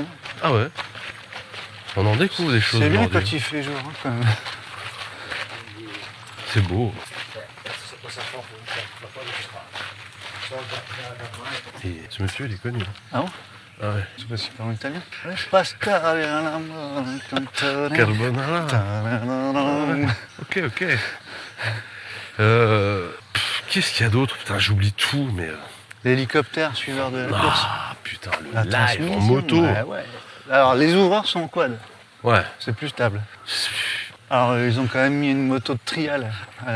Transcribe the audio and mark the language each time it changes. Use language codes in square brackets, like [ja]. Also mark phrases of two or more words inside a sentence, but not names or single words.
[fr] Ah ouais. On en découvre des choses C'est bien aujourd'hui. quand il fait jour, hein, quand même. C'est beau. Et ce monsieur, il est connu. hein. Ah bon? Ah ouais. C'est parce qu'il parle en italien. [it] Pasta all'amore, cantone. Carbonara. Ta-da-da-da. [fr] Ok, ok. Qu'est-ce qu'il y a d'autre? Putain, j'oublie tout, mais... L'hélicoptère suiveur de la course. Ah, putain, le La live transmission, en moto. ouais. Alors, les ouvreurs sont en quad. Ouais. C'est plus stable. Alors, ils ont quand même mis une moto de trial à l'avant.